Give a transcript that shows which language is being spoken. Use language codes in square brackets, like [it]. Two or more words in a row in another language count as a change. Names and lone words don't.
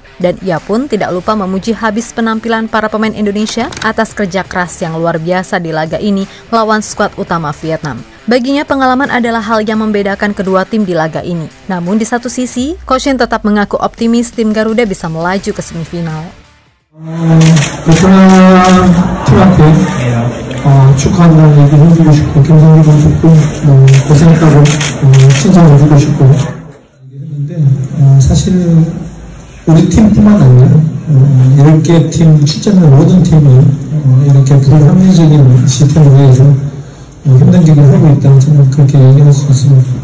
[id] Dan ia pun tidak lupa memuji habis penampilan para pemain Indonesia atas kerja keras yang luar biasa di laga ini melawan skuad utama Vietnam. Baginya pengalaman adalah hal yang membedakan kedua tim di laga ini. Namun di satu sisi, Coach Shin tetap mengaku optimis tim Garuda bisa melaju ke semifinal. [ko] 베트남 팀한테 축하한다는 얘기 해주고 싶고 김성기 감독도 고생했다고 칭찬해주고 싶고 얘기했는데 사실 우리 팀뿐만 아니라 이렇게 팀 출전하는 모든 팀이 이렇게 불합리적인 시스템에 의해서 힘들기를 하고 있다는 저는 그렇게 얘기할 수 있습니다.